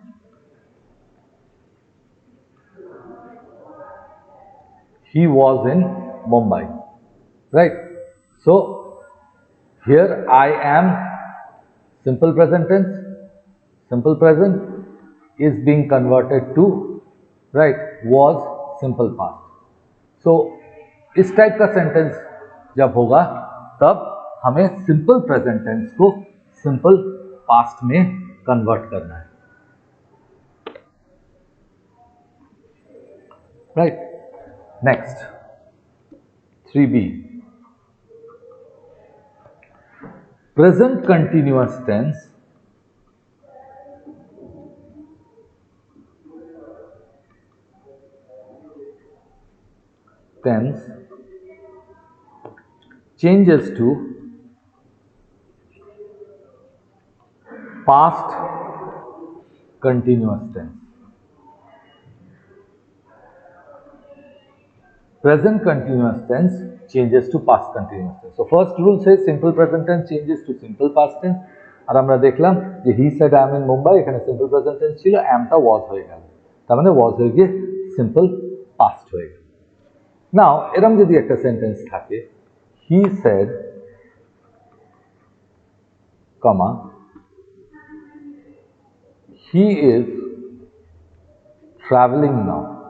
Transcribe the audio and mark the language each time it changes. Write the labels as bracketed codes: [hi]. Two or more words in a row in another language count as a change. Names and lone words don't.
[en] He was in Mumbai, right? So here I am, simple present tense, simple present is being converted to, right, was simple past. [hi] So इस टाइप का सेंटेंस जब होगा तब हमें [en] simple present tense [hi] को [en] simple past [hi] में कन्वर्ट करना है। [en] right? Next, 3b. Present continuous tense changes to past continuous tense. Present continuous tense changes to past continuous tense. So first rule says simple present tense changes to simple past tense. [bn] আর আমরা দেখলাম যে [en] he said I am in Mumbai, [bn] এখানে [en] simple present tense [bn] ছিল, am টা was হয়ে গেল, তার মানে was হয়ে গিয়ে [en] simple past [bn] হয়ে গেল। নাও এরকম যদি একটা সেন্টেন্স থাকে, [en] he said, comma, he is traveling now.